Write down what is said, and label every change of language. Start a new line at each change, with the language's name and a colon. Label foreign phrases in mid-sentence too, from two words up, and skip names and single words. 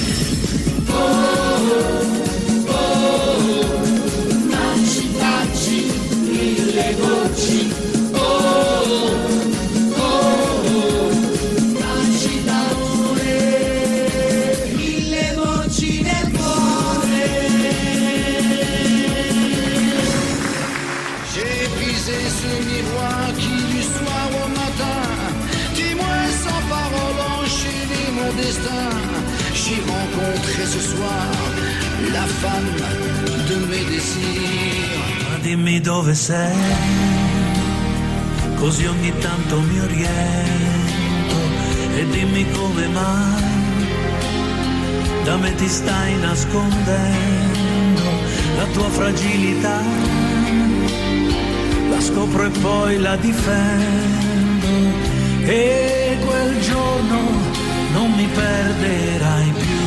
Italian: Taci, taci, mille voci, taci d'amore, mille voci nel cuore.
French: J'ai brisé ce miroir qui du soir au matin, dis-moi sans parole, enchaîner mon destin. J'ai rencontré ce soir la femme de mes désirs.
Italian: Ma dimmi dove sei, così ogni tanto mi oriento, e dimmi come mai da me ti stai nascondendo la tua fragilità. La scopro e poi la difendo, e quel giorno non mi perderai più.